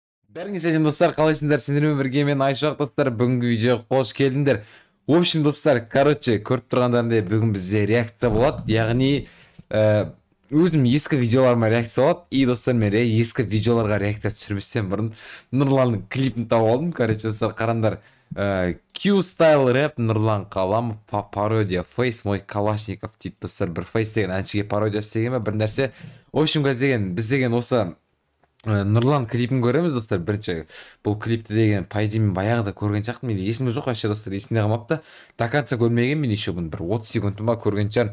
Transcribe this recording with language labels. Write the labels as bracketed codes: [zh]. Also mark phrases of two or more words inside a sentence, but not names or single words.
[kk] Бәріңіз сәлем достар, қалайсыңдар? Сендермен бірге мен Айшақ достар, бүгінгі видеоға қош келдіңдер. [ru] В общем, [kk] достар, көріп тұрғандарындай бүгін бізде реакция болады. Яғни, өзім ескі видеоларыма реакция болады. И достар, мен ескі видеоларға реакция түсірместен бұрын Нұрланның клипін тауып алдым. Достар, қараңдар. Q-Style Rap, Нұрлан Қаламов, пародия, Face, мой Калашников дейді достар. Бір Face деген әншіге пародия істеген бір нәрсе. [ru] В общем, [kk] біз деген осы Нұрлан клипін көреміз достар. Бірінші бұл клипті деген пайды мен баяғыда көрген сияқтымын. Мен есімде жоқ, вообще достар, есімде қалмапты. [ru] До конца [kk] көрмеген, мен еще бұны бір 30 секундыма көрген шығармын.